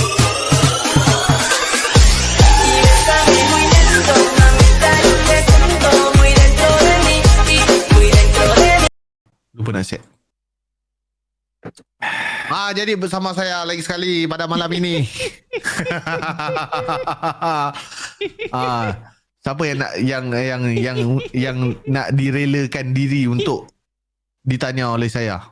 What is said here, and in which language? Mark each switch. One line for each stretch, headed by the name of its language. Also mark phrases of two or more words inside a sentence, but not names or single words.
Spanish: Y bésame muy lento, mamita, yo te siento muy dentro de mí, muy dentro de mí.
Malay: Lupa nak set. Jadi bersama saya lagi sekali pada malam ini. Siapa yang nak direlakan diri untuk ditanya oleh saya?